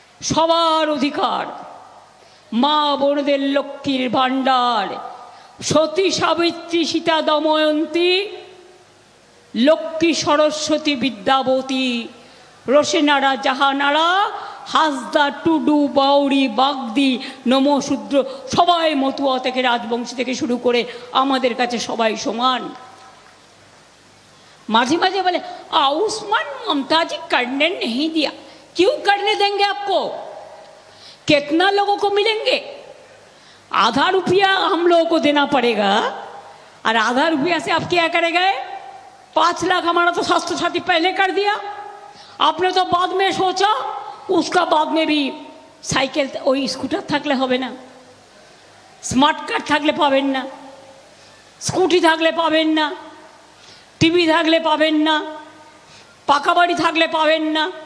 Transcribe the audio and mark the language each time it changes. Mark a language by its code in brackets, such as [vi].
[bn] সবার অধিকার। মা বোনদের লক্ষ্মীর ভাণ্ডার, সতী সাবিত্রী সীতা দময়ন্তী, লক্ষ্মী সরস্বতী বিদ্যাবতী, রোশেনারা, জাহানারা, হাসদা, টুডু, বাউরি, বাগদি, নমশূদ্র, সবাই মতুয়া থেকে রাজবংশী থেকে শুরু করে আমাদের কাছে সবাই সমান। মাঝে মাঝে বলে [hi] आयुष्मान ममता जी करने नहीं दिया। क्यों करने देंगे आपको? कितना लोगों को मिलेंगे? आधा रुपया हम लोगों को देना पड़ेगा, और आधा रुपया से आप क्या करेंगे? 5 लाख हमारा तो स्वास्थ्य साथी पहले कर दिया। आपने तो बाद में सोचा, उसका बाद में भी साइकिल [bn] ওই স্কুটার থাকলে হবে না, স্মার্ট কার্ড থাকলে পাবেন না, স্কুটি থাকলে পাবেন না, টিভি থাকলে পাবেন না, পাকা বাড়ি থাকলে পাবেন না।